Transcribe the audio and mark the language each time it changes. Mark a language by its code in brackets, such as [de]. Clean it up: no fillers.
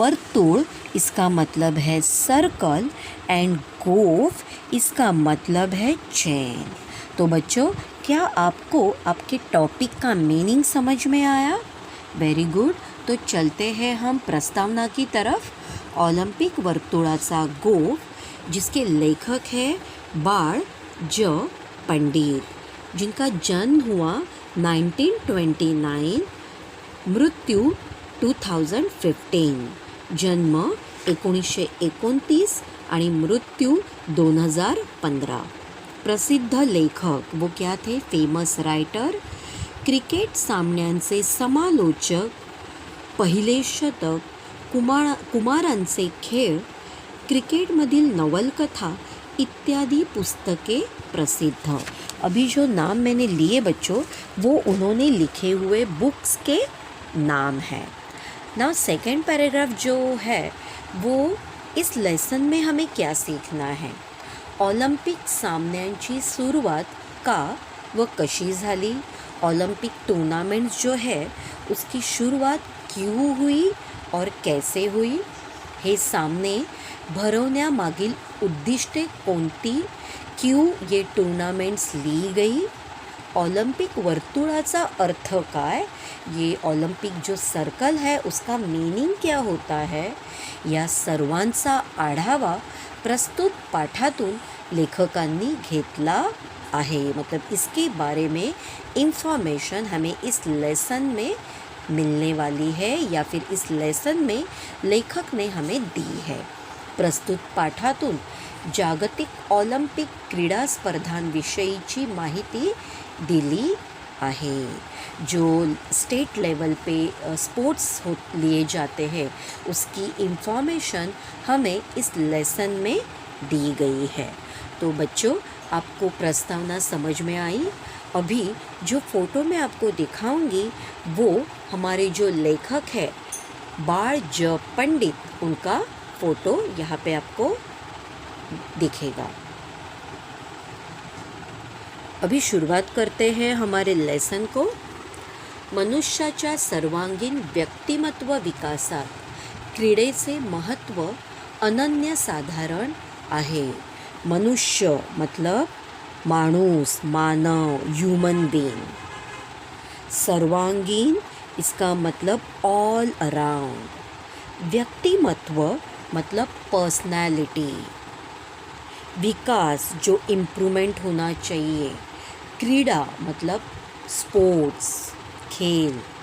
[hi] वर्तुळ इसका मतलब है सर्कल एंड गोफ इसका मतलब है चैन। तो बच्चों, क्या आपको आपके टॉपिक का मीनिंग समझ में आया? Very good. तो चलते हैं हम प्रस्तावना की तरफ। ओलंपिक वर्तुळाचा गोफ जिसके लेखक हैं बाळ ज पंडित, जिनका जन्म हुआ 1929, मृत्यू 2015, जन्म 1929 आणि मृत्यू 2015। प्रसिद्ध लेखक वो क्या थे? [mr] फेमस रायटर, क्रिकेट सामन्यांचे समालोचक, पहिले शतक, कुमारांचे खेळ, क्रिकेटमधील नवलकथा इत्यादि पुस्तकें प्रसिद्ध। [hi] अभी जो नाम मैंने लिए बच्चों, वो उन्होंने लिखे हुए बुक्स के नाम हैं। नाउ सेकेंड पैराग्राफ जो है वो इस लेसन में हमें क्या सीखना है? [mr] ऑलिम्पिक सामन्यांची सुरुवात का व कशी झाली, [hi] ऑलिम्पिक टूर्नामेंट्स जो है उसकी शुरुआत क्यों हुई और कैसे हुई, [mr] हे सामने भरवण्यामागील उद्दिष्टे कोणती, [hi] क्यों ये टूर्नामेंट्स ली गई, [mr] ओलंपिक वर्तुळाचा अर्थ काय, [hi] ये ओलंपिक जो सर्कल है उसका मीनिंग क्या होता है, [mr] या सर्वांचा आढावा प्रस्तुत पाठातून लेखकांनी घेतला आहे। [hi] मतलब इसके बारे में इंफॉर्मेशन हमें इस लेसन में मिलने वाली है या फिर इस लेसन में लेखक ने हमें दी है। [mr] प्रस्तुत पाठातून जागतिक ऑलिम्पिक क्रीडा स्पर्धांविषयीची माहिती दिली आहे। [hi] जो स्टेट लेवल पे स्पोर्ट्स लिए जाते हैं उसकी इंफॉर्मेशन हमें इस लेसन में दी गई है। तो बच्चों, आपको प्रस्तावना समझ में आई? अभी जो फ़ोटो मैं आपको दिखाऊंगी वो हमारे जो लेखक है बाळ ज पंडित, उनका फ़ोटो यहाँ पे आपको दिखेगा। अभी शुरुआत करते हैं हमारे लेसन को। [mr] मनुष्याच्या सर्वांगीण व्यक्तिमत्व विकासात क्रीडेचे महत्त्व अनन्यसाधारण आहे। [hi] मनुष्य मतलब माणूस, मानव, ह्यूमन बीइंग। सर्वांगीण इसका मतलब ऑल अराउंड। व्यक्तिमत्व मतलब पर्सनैलिटी। विकास जो इम्प्रूवमेंट होना चाहिए। क्रीड़ा मतलब स्पोर्ट्स, खेल।